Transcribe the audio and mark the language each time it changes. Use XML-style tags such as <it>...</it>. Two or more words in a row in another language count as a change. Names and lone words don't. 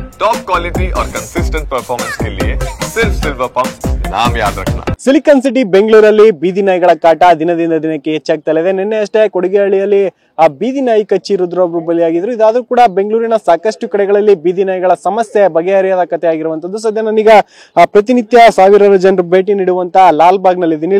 <en>top quality</en> <hi>और</hi> <en>consistent performance</en> <hi>के लिए सिर्फ सिल्वर पंप नाम याद रखना।</hi> <kn>ಸಿಲಿಕಾನ್ ಸಿಟಿ ಬೆಂಗಳೂರಲ್ಲಿ ಬೀದಿ ನಾಯಿಗಳ ಕಾಟ ದಿನದಿಂದ ದಿನಕ್ಕೆ ಹೆಚ್ಚಾಗ್ತಾ ಇದೆ. ನಿನ್ನೆ ಅಷ್ಟೇ ಕೊಡಗೇಹಳ್ಳಿಯಲ್ಲಿ ಆ ಬೀದಿ ನಾಯಿ ಕಚ್ಚಿ ರುದ್ರೊಬ್ರು ಬಲಿಯಾಗಿದ್ರು. ಇದಾದ್ರೂ ಕೂಡ ಬೆಂಗಳೂರಿನ ಸಾಕಷ್ಟು ಕಡೆಗಳಲ್ಲಿ ಬೀದಿ ನಾಯಿಗಳ ಸಮಸ್ಯೆ ಬಗೆಹರಿಯದ ಕಥೆ ಆಗಿರುವಂತದ್ದು. ಸದ್ಯ ನಾನೀಗ ಪ್ರತಿನಿತ್ಯ ಸಾವಿರಾರು ಜನರು ಭೇಟಿ ನೀಡುವಂತ ಲಾಲ್ ಬಾಗ್ ನಲ್ಲಿ ಇದೀನಿ.</kn>